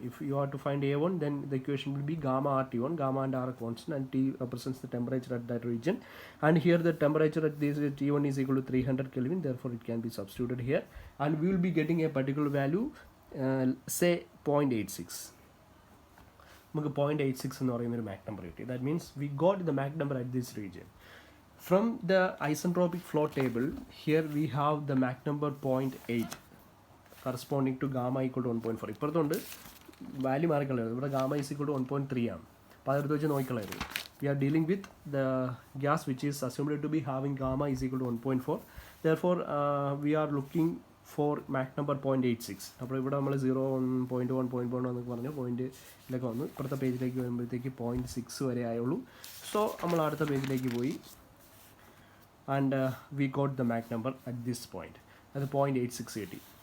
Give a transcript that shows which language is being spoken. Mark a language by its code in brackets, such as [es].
[en] If you are to find A1, then the equation will be gamma RT1. Gamma and R are constant, and T represents the temperature at that region. And here the temperature at this T1 is equal to 300 Kelvin. Therefore, it can be substituted here, and we will be getting a particular value, say 0.86. [ml] നമുക്ക് 0.86 എന്ന് പറയുന്ന ഒരു Mach number കിട്ടി. [en] That means we got the Mach number at this region. From the isentropic flow table, here we have the Mach number 0.8 corresponding to gamma equal to 1.4. [ml] ഇപ്പുറത്തുണ്ട് value മാറിക്കളയത്. ഇവിടെ gamma [en] is equal to [ml] 1.3 ആണ്. അപ്പോൾ അതെടുത്ത് വെച്ച് നോക്കിക്കളയത്. [en] We are dealing with the gas which is assumed to be having gamma is equal to 1.4. Therefore, we are looking for Mach number 0.86. [ml] അപ്പോൾ ഇവിടെ നമ്മൾ 0, 1.1, 0.1 എന്നൊക്കെ പറഞ്ഞ് പോയിന്റിലേക്ക് വന്നു. ഇപ്പുറത്തെ പേജിലേക്ക് വരുമ്പോഴത്തേക്ക് 0.6 വരെ ആയുള്ളൂ. സോ നമ്മൾ അടുത്ത പേജിലേക്ക് പോയി. [en] And we got the Mach number at this point, at the 0.8680.